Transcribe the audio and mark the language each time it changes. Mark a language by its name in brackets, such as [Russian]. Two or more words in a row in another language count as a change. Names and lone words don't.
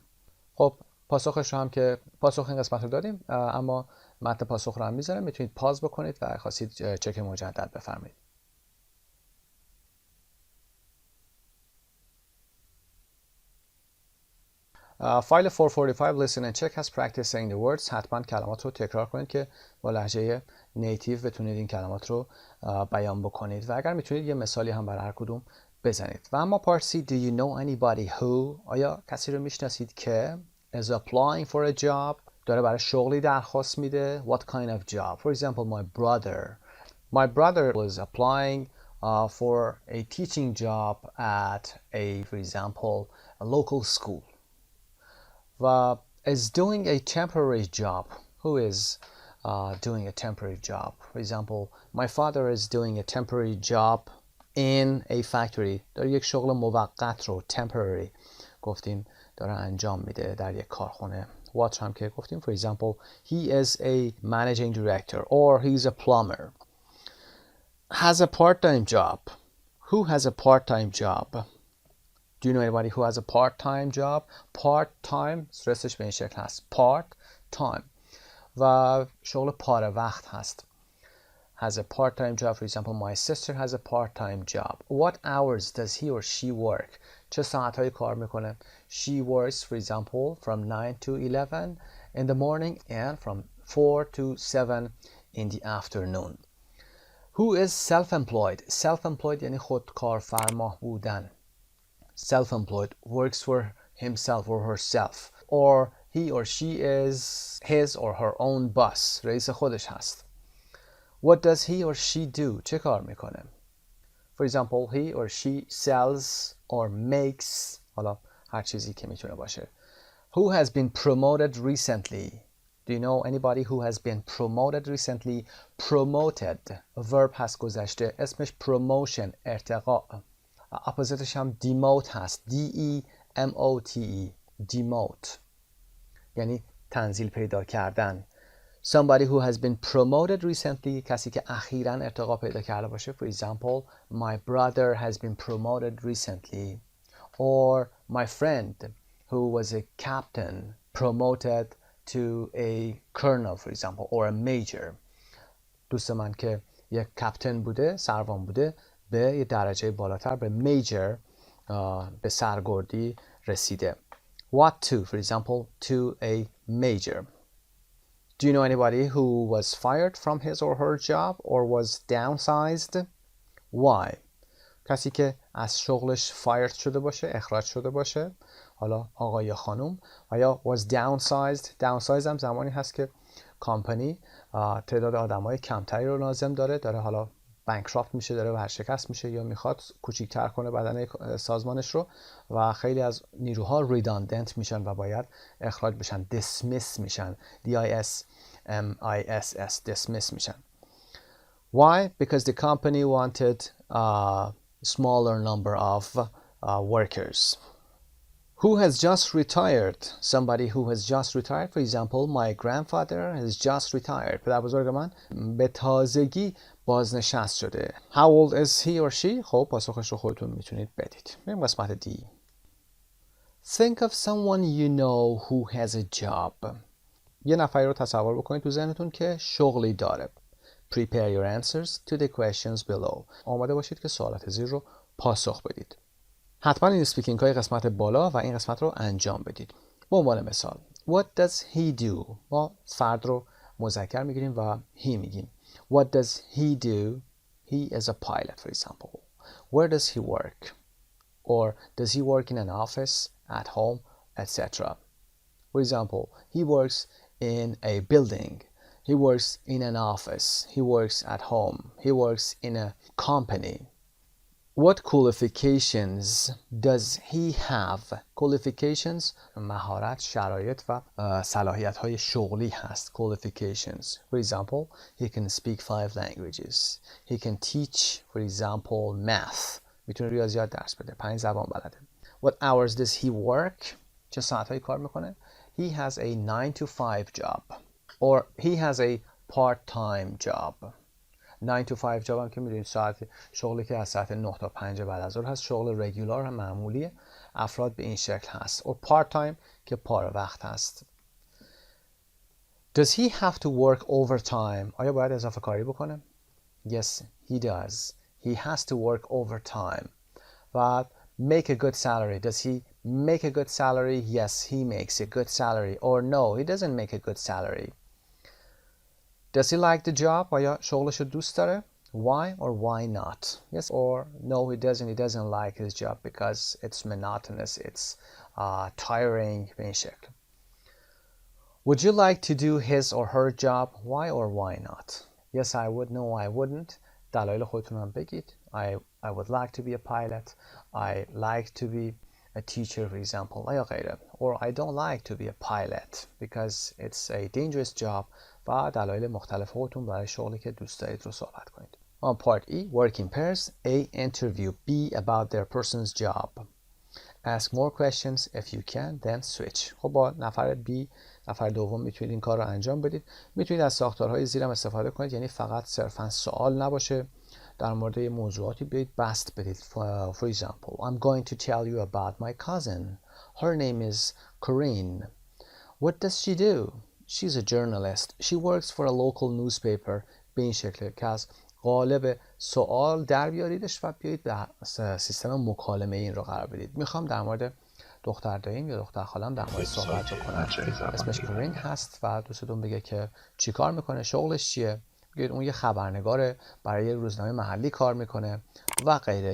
[Persian] خب پاسخش رو هم که پاسخ این قسمت رو دادیم، اما متن پاسخ رو هم میذارم، میتونید پاز بکنید و خواستید چک مجدد بفرمایید. [English] فایل 445 listen and check has practice saying the words. [Persian] حتما کلمات رو تکرار کنید که با لهجه نیتیو بتونید این کلمات رو بیان بکنید و اگر میتونید یه مثالی هم برای هر کدوم بزنید. و اما [English] part C do you know anybody who [Persian] آیا کسی رو میشناسید که [English] is applying for a job [Persian] داره برای شغلی درخواست میده. [English] What kind of job? For example, my brother was applying for a teaching job at for example, a local school. و is doing a temporary job. Who is doing a temporary job? For example, my father is doing a temporary job in a factory. [Persian] داره یک شغل موقت رو temporary گفتیم داره انجام میده در یک کارخانه. What هم که گفتیم. [English] For example, he is a managing director or he's a plumber. Has a part-time job. Who has a part-time job? Do you know anybody who has a part-time job? [Persian] Part-time استرسش به این شکل هست. Part-time و شغل پاره وقت هست. [English] Has a part-time job. For example, my sister has a part-time job. What hours does he or she work? [Persian] چه ساعتهایی کار میکنه؟ [English] She works, for example, from 9 to 11 in the morning and from 4 to 7 in the afternoon. Who is self-employed? Self-employed [Persian] یعنی خودکارفرما بودن. [English] Self-employed works for himself or herself, or he or she is his or her own boss. [Persian] رئیس خودش هست. [English] What does he or she do? [Persian] چه کار میکنه؟ [English] For example, he or she sells or makes. [Persian] حالا هر چیزی که میتونه باشه. [English] Who has been promoted recently? Do you know anybody who has been promoted recently? Promoted verb [Persian] هست گذشته. اسمش promotion ارتقاء. اپوزیتش هم demote هست. [English] D-E-M-O-T-E demote [Persian] یعنی تنزیل پیدا کردن. [English] Somebody who has been promoted recently [Persian] کسی که اخیراً ارتقا پیدا کرده باشه. [English] For example, my brother has been promoted recently. Or my friend who was a captain promoted to a colonel, for example, or a major. [Persian] دوست من که یک کپتن بوده، سروان بوده، به یه درجه بالاتر به میجر به سرگردی رسیده. [English] What to, for example, to a major. Do you know anybody who was fired from his or her job or was downsized? Why? [Persian] کسی که از شغلش fired شده باشه، اخراج شده باشه، حالا آقا یا خانم، و یا [English] was downsized. [Persian] downsized هم زمانی هست که کامپانی تعداد آدمای کمتری رو لازم داره حالا بانکراپت میشه، داره ورشکست میشه یا میخواد کوچیک‌تر کنه بدنه سازمانش رو و خیلی از نیروها ریداندنت میشن و باید اخراج بشن. dismiss میشن. [English] D-I-S-M-I-S-S dismiss [Persian] میشن. [English] Why? Because the company wanted a smaller number of workers. Who has just retired? Somebody who has just retired. For example, my grandfather has just retired. [Persian] پدر بزرگ من به تازگی بازنشست شده. [English] How old is he or she? [Persian] خب پاسخش رو خودتون میتونید بدید. بریم قسمت D. [English] Think of someone you know who has a job. [Persian] یه نفری رو تصور بکنید تو ذهنتون که شغلی داره. [English] Prepare your answers to the questions below. [Persian] آماده باشید که سوالات زیر رو پاسخ بدید. حتما این اسپیکینگ های قسمت بالا و این قسمت رو انجام بدید. به عنوان مثال [English] What does he do؟ [Persian] ما فرد رو مذکر میگیریم و he میگیم. [English] What does he do? He is a pilot, for example. Where does he work? Or does he work in an office, at home, etc. For example, he works in a building. He works in an office. He works at home. He works in a company. What qualifications does he have? [Persian] Qualifications مهارت، شرایط و صلاحیت های شغلی هست. [English] Qualifications. For example, he can speak 5 languages. He can teach, for example, math. [Persian] میتونه ریاضیات درس بده. 5 زبان بلده. [English] What hours does he work? [Persian] چه ساعتهایی کار میکنه؟ [English] He has a 9 to 5 job. Or he has a part-time job. 9 to 5 job [Persian] هم که میدونید ساعت شغلی که از ساعت 9 تا 5 بعد از ظهر هست. شغل رگولار هم معمولی افراد به این شکل هست. [English] or part time [Persian] که پاره وقت هست. [English] Does he have to work overtime? [Persian] آیا باید اضافه کاری بکنه؟ [English] Yes, he does. He has to work overtime. و make a good salary. Does he make a good salary? Yes, he makes a good salary. Or no, he doesn't make a good salary. Does he like the job? [Persian] آیا شغلش رو دوست داره؟ [English] Why or why not? Yes or no, he doesn't. He doesn't like his job because it's monotonous. It's tiring. [Persian] به این شکل. [English] Would you like to do his or her job? Why or why not? Yes, I would. No, I wouldn't. [Persian] دلایل خودتون هم بگید. [English] I would like to be a pilot. I like to be a teacher, for example. [Persian] یا غیره. [English] Or I don't like to be a pilot because it's a dangerous job. [Persian] و دلایل مختلف خودتون برای شغلی که دوست دارید رو صحبت کنید. [English] On part E, work in pairs. A, interview. B, about their person's job. Ask more questions. If you can, then switch. [Persian] خب با نفر B، نفر دوم میتونید این کار رو انجام بدید. میتونید از ساختارهای زیرم استفاده کنید، یعنی فقط صرفا سوال نباشه، در مورد موضوعاتی بیایید بست بدید. [English] For example, I'm going to tell you about my cousin. Her name is Corinne. What does she do? She's a journalist. She works for a local newspaper. [Persian] به این شکل که از قالب سوال در بیاریدش و بیایید به سیستم مکالمه این رو قرار بدید. میخوام در مورد دختر داییم یا دختر خالم در مورد صحبت بکنم. اسمش کورین هست و دوستتون بگه که چی کار میکنه، شغلش چیه. بگید اون یه خبرنگاره، برای یه روزنامه محلی کار میکنه و غیره.